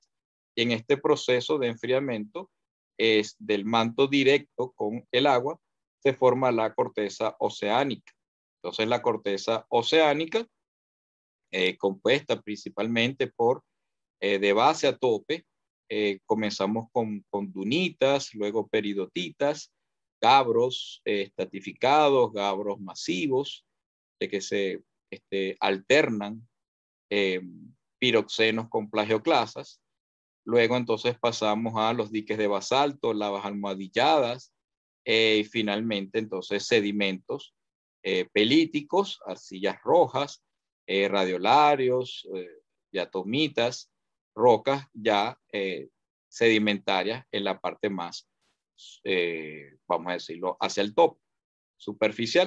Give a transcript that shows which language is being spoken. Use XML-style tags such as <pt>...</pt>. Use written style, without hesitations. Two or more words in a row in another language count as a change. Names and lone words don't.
<es>Y en este proceso de enfriamiento es del manto directo con el agua, se forma la corteza oceánica. Entonces la corteza oceánica, compuesta principalmente por de base a tope, comenzamos con dunitas, luego peridotitas, gabros estratificados, gabros masivos, de que se alternan piroxenos con plagioclasas. Luego entonces pasamos a los diques de basalto, lavas almohadilladas, y finalmente entonces sedimentos pelíticos, arcillas rojas, radiolarios, diatomitas, rocas ya sedimentarias en la parte más, vamos a decirlo, hacia el top, superficial.</es>